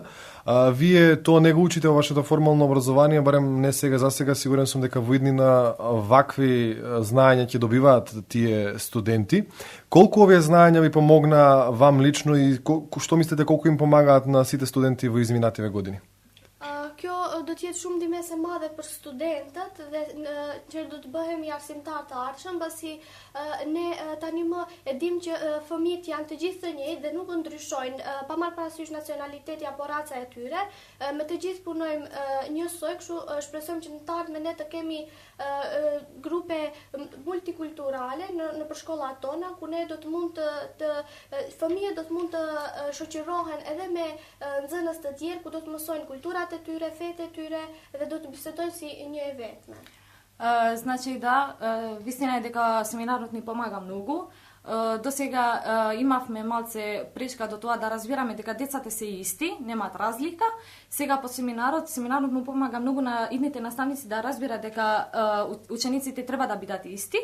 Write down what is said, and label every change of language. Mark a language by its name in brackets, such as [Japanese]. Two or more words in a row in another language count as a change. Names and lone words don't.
[Macedonian] Вие тоа не го учите во вашето формално образование, барем не сега, за сега, сигурен сум дека во иднина вакви знаења ќе добиваат тие студенти. Колку овие знаења ви помогна вам лично и што мислите колку им помагаат на сите студенти во изминативе години? [Albanian] Kjo do të jetë shumë ndihmëse madhe për studentët dhe që do të bëhemi arsimtar të ardhshëm, pasi ne tani më e dim që fëmijët janë të gjithë të njëjtë dhe nuk ndryshojnë, pa marrë parasysh nacionaliteti apo raca e tyre, me të gjithë punojmë njësoj, kështu shpresojmë që në të ardhmen ne të kemi grupe multikulturale në përshkollat tona, ku ne do të mund të fëmijët do të mund të shoqërohen edhe me nxënës të tjerë, ku do të mësojnë kulturat e tyre, fete e tyre dhe do të bisedojnë si një e vetme. [Macedonian] Значи да, вистина е дека семинарот ни помага многу. До сега имавме малце пречка до тоа да разбираме дека децата се исти, немаат разлика. Сега по семинарот му помага многу на идните наставници да разбира дека учениците треба да бидат исти.